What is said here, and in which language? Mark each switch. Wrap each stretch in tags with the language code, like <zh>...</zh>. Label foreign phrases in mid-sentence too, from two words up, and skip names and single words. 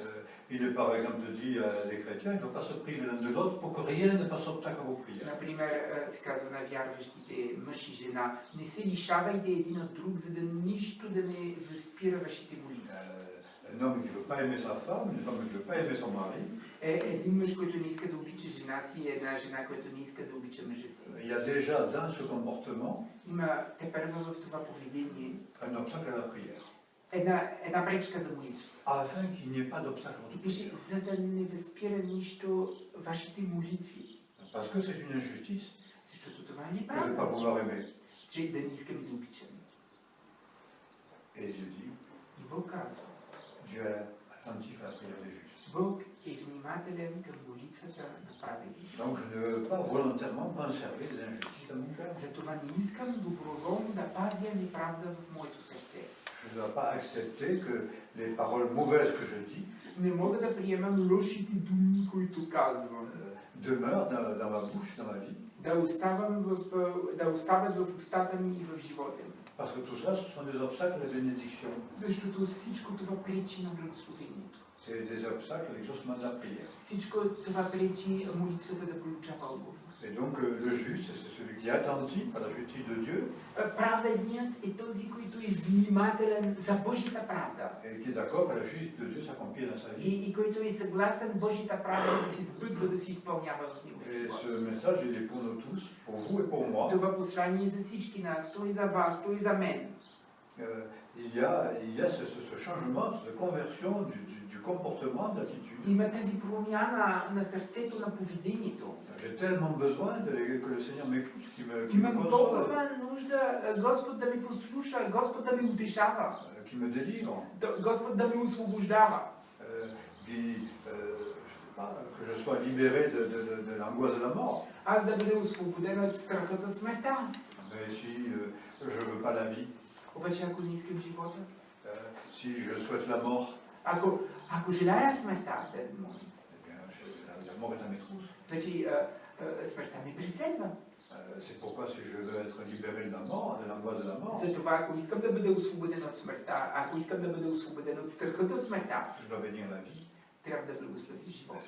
<fr>Il est par exemple dit à des chrétiens, il ne faut pas se priver l'un de l'autre pour que rien ne fasse obstacle à vos prières.</fr> <bg>Например, се казва на вярващите мъж и жена, не се лишавайте един от друг, за да нищо да не възпира вашите молитви.</bg> <fr>Un homme qui ne veut pas aimer sa femme, une femme qui ne veut pas aimer son mari.</fr> <bg>Един мъж, който не иска да обича жена си, една жена, която не иска да обича мъжа си.</bg> <fr>Il y a déjà dans ce comportement</fr> <bg>Има тепърва в това поведение</bg> <fr>un obstacle à la prière.</fr> <bg>една пречка за молитва.</bg> <fr>Afin qu'il n'y ait pas d'obstacle à votre</fr> <bg>Пише,</bg> <fr>prière.</fr> <bg>за да не възпира нищо вашите молитви.</bg> <fr>Parce que c'est une injustice</fr> <bg>Защото това е</bg> <fr>de ne pas</fr> <bg>неправда,</bg> <fr>vouloir aimer.</fr> <bg>че да не искаме да обичаме.</bg> <fr>Et Dieu dit,</fr> <bg>И Бог казва,</bg> <fr>Dieu est attentif à la prière des justes.</fr> <bg>Бог е внимателен към молитвата на праведните.</bg> <fr>Donc je ne veux pas volontairement conserver des injustices dans mon cœur.</fr> <bg>Затова не искам доброволно да пазя неправда в моето сърце.</bg> <fr>Je ne dois pas accepter que les paroles mauvaises que je dis</fr> <bg>Не мога да приемам лошите думи, които казвам.</bg> <fr>demeurent dans ma bouche, dans ma vie.</fr> <bg>Да оставят в устата ми и в живота ми.</bg> <fr>Parce que tout ça, ce sont des obstacles de bénédiction.</fr> <bg>Защото всичко това пречи на благословението.</bg> <fr>C'est des obstacles à l'exaucement de la prière.</fr> <bg>Всичко това пречи молитвата да получава отговор.</bg> <fr>Et donc le juste, c'est celui qui est attentif à la justice de Dieu</fr> <bg>Праведният е този, който е внимателен за Божията правда.</bg> <fr>et qui est d'accord que la justice de Dieu s'accomplit dans sa vie.</fr> <bg>И който е съгласен Божията правда да се сбъдва, да се изпълнява в него.</bg> <fr>Et ce message, il est pour nous tous, pour vous et pour moi.</fr> <bg>Това послание е за всички нас, то е за вас, то е за мен.</bg> <fr>Il y a ce changement, cette conversion du comportement, de l'attitude.</fr> <bg>Има тази промяна на сърцето, на поведението.</bg> <fr>J'ai tellement besoin que le Seigneur m'écoute, qu'il me</fr> <bg>Имам</bg> <fr>console,</fr> <bg>толкова нужда Господ да ме послуша, Господ да ме утешава,</bg> <fr>qui me délivre,</fr> <bg>Господ да ме освобождава.</bg> <fr>je sais pas, que je sois libéré de l'angoisse de la mort.</fr> <bg>Аз да бъда освободен от страхът от смъртта.</bg> <fr>Mais si je ne veux pas la vie,</fr> <bg>Обаче ако не искам живота,</bg> <fr>si je souhaite la mort,</fr> <bg>ако желая смъртта в този момент,</bg> <fr>eh bien, la mort est à mes trousses.</fr> <bg>значи смъртта ме преследва.</bg> <fr>C'est pourquoi si je veux être libéré de la mort, de l'angoisse de la mort,</fr> <bg>Затова ако искам да бъда освободен от смъртта, ако искам да бъда освободен от страхът от смъртта,</bg> <fr>je dois bénir la vie.</fr> <bg>трябва да благослови живота.</bg>